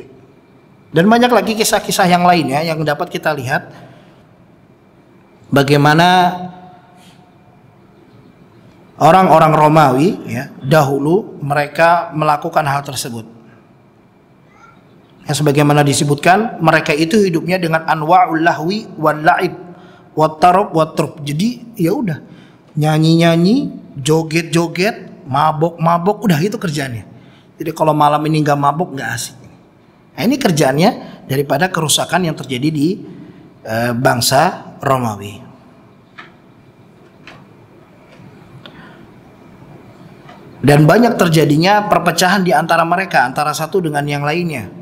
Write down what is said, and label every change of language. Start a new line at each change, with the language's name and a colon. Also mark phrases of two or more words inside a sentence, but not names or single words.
Indonesian: Dan banyak lagi kisah-kisah yang lain ya yang dapat kita lihat bagaimana orang-orang Romawi ya dahulu mereka melakukan hal tersebut. Ya, sebagaimana disebutkan, mereka itu hidupnya dengan
Arabic: أنواع اللهو واللعب والطرب والشرب.
Indonesian: Jadi ya udah, nyanyi-nyanyi, joget-joget, mabok-mabok, udah itu kerjaannya. Jadi kalau malam ini nggak mabok nggak asik. Nah, ini kerjaannya daripada kerusakan yang terjadi di bangsa Romawi. Dan banyak terjadinya perpecahan di antara mereka, antara satu dengan yang lainnya.